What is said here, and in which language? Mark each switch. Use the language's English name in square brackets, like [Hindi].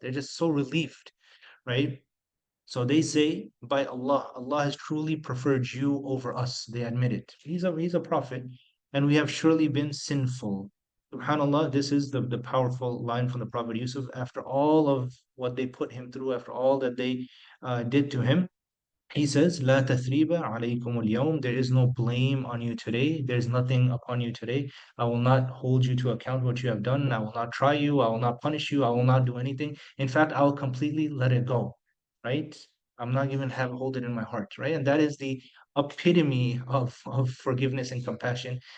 [English] They're just so relieved, right? So they say, by Allah, Allah has truly preferred you over us. They admit it. He's a prophet, and we have surely been sinful. SubhanAllah, this is the powerful line from the Prophet Yusuf after all of what they put him through, after all that they did to him. He says, [Arabic] لا تثريب عليكم اليوم. [English] There is no blame on you today. There's nothing upon you today. I will not hold you to account what you have done. I will not try you. I will not punish you. I will not do anything. In fact, I will completely let it go, right? I'm not even have hold it in my heart, right? And that is the epitome of forgiveness and compassion.